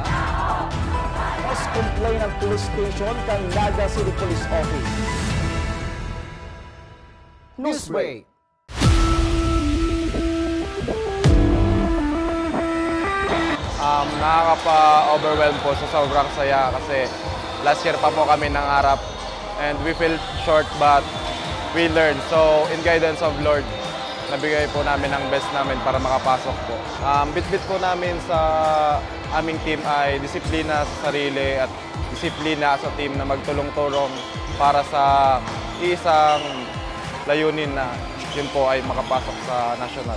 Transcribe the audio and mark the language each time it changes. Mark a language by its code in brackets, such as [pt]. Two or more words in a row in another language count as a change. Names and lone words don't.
[bik] Mas complain ng police station kang Naga City Police Office. Newsbreak. [tl] Nakaka-overwhelm po sa sobrang saya kasi [en] last year [tl] pa po kami nangarap [en] and we feel short but we learned. So in guidance of Lord, [tl] nabigay po namin ang best namin para makapasok po. Bit-bit po namin sa aming team ay disiplina sa sarili at disiplina sa team na magtulong-tulong para sa isang layunin na yun po ay makapasok sa national.